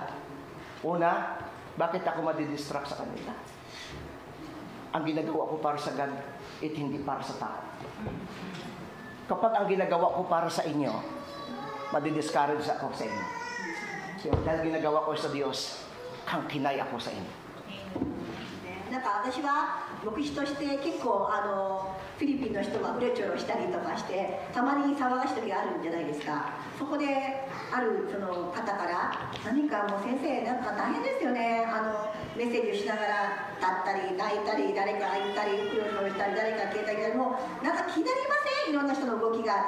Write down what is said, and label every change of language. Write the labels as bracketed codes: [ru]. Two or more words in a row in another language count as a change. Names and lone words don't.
[tl] Una, bakit ako madidistract sa kanila? Ang ginagawa ko para sa God, hindi para sa tao. Kapag ang ginagawa ko para sa inyo, madidiscourage ako sa inyo. So, dahil ginagawa ko sa Diyos, kangkinay ako sa inyo. [ja] なんか私は牧師として結構フィリピンの人がうろちょろしたりとかしてたまに騒がしい時があるんじゃないですか。そこであるその方から何かもう先生なんか大変ですよね、メッセージをしながら立ったり泣いたり誰か言ったりうろちょろしたり誰か携帯したりもうなんか気になりません、いろんな人の動きがと。